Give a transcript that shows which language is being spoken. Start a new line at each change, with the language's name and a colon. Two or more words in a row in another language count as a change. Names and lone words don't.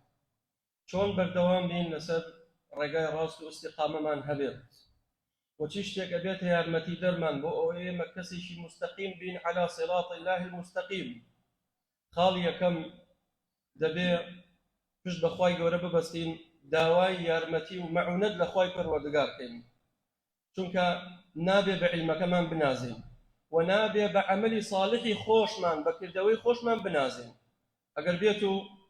Central Kurdish: چۆن بەردەوام بین لەسەر ڕێگای ڕاست و ئیستیقامەمان هەبێت و چی شتێک ئەبێتە یارمەتی دەرمان بۆ ئەوەی ئێمە کەسێکی مستەقیم بین
Arabic: على صراط الله المستقیم
Central Kurdish: خاڵ یەکەم دەبێ پشت بە خوای گەورە ببەستین داوای یارمەتی و مەعونەت لە خوای پەروەردگار بکەین چونکە نابێ بە عیلمەکەمان بنازین و نابێ بە عەمەلی صالحی خۆشمان بەکردەوەی خۆشمان بنازین ئەگەر بێت و